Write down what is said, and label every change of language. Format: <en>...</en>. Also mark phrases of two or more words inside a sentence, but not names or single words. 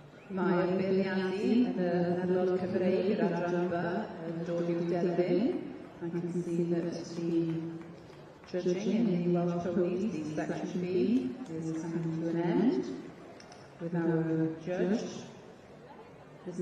<cy>Mae'r beirniadu yn y Nadlod Cymreig yr adran B yn dod i'w derbyn.</cy> <en>I can see that the judging in the Welsh ponies, the section B, is coming to an end with our judge, Mr.</en>